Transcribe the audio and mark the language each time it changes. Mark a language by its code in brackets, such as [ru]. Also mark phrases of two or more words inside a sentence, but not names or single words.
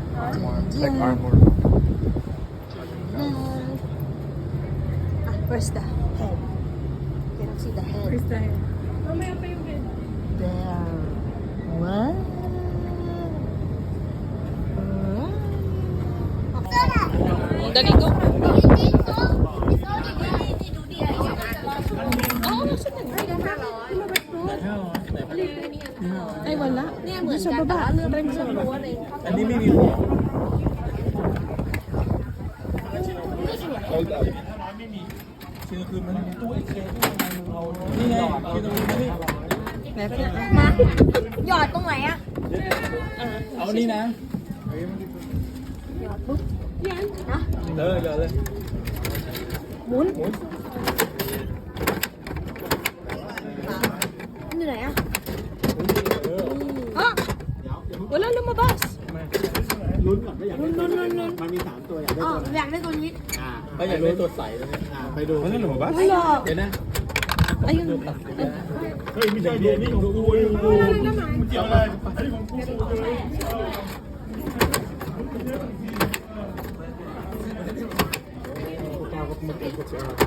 [en] Like armor. Where's the head? Cannot see the head. First time. [tl] Mamaya pa yung bed. [en] There. What? [tl] Dali go. Ay, wala. Doon sa baba. Try mo sa baba. [th] Yọt ตรงไหนอ่ะ เอานี่นะเออเดี๋ยวเลย เหนื่อยอ่ะ [tl] Ah! Wala lumabas. [th] ลุ้นก่อนไม่อยากได้ตัวไหนมันมี3ตัวอยากได้ อ๋อ ตัวไหน อยากได้ตัวนี้ ก็อยากได้ตัวใสแล้วเนี่ยไปดู [tl] Ano lumabas? Wala. [th] เดี๋ยวนะ [tl] Ayun. Hey, hindi tayo din. Hindi ko kuha yung Hindi ako lang. Hindi ko kuha. Takot mag-ikot si Ate.